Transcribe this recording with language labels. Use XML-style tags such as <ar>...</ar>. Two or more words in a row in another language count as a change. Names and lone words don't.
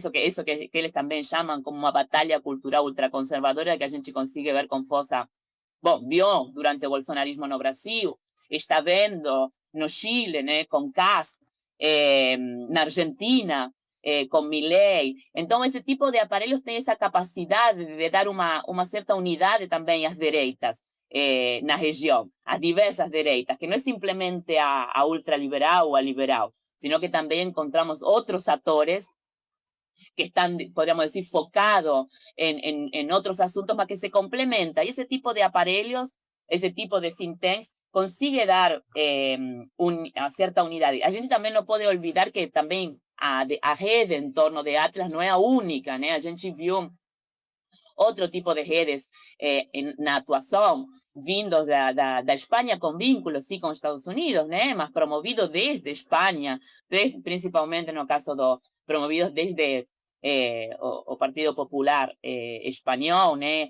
<pt>Isso que eles também chamam como uma batalha cultural ultraconservadora, que a gente consegue ver com força, bom, viu durante o bolsonarismo no Brasil, está vendo no Chile, né, com Cast, na Argentina, com Milei. Então, esse tipo de aparelhos tem essa capacidade de dar uma certa unidade também às direitas na região, às diversas direitas, que não é simplesmente a ultraliberal ou a liberal,</pt> <es>sino que também encontramos outros atores que están, podríamos decir, focados en otros asuntos, más que se complementa. Y ese tipo de aparelhos, ese tipo de</es> <en>think tanks,</en> <es>consigue dar a cierta unidad.</es> <pt>A gente também não pode olvidar que também a rede em torno de Atlas não é a única, né? A gente viu outro tipo de redes na atuação, vindos da Espanha com vínculos, sim, com os Estados Unidos, né? Mas promovidos desde Espanha, principalmente no caso promovidos desde o Partido Popular Espanhol, né?</pt>